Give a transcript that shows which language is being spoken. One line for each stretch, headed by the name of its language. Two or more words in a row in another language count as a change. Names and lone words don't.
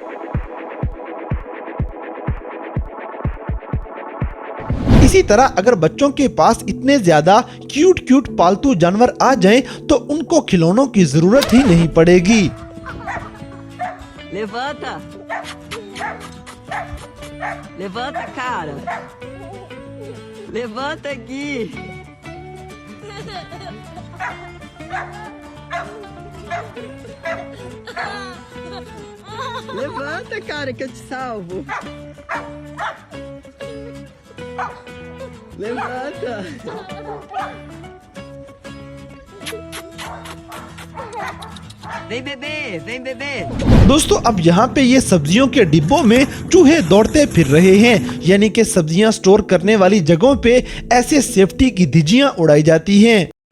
Hindi: इसी तरह अगर बच्चों के पास इतने ज्यादा क्यूट पालतू जानवर आ जाएं तो उनको खिलौनों की जरूरत ही नहीं पड़ेगी।
Portuguese: Levanta! Levanta, cara! Levanta aqui! Levanta, cara, que eu te salvo! Levanta! Vem beber, vem beber.
Hindi: दोस्तों अब यहाँ पे ये सब्जियों के डिब्बों में चूहे दौड़ते फिर रहे हैं, यानी कि सब्जियां स्टोर करने वाली जगहों पे ऐसे सेफ्टी की धज्जियां उड़ाई जाती हैं।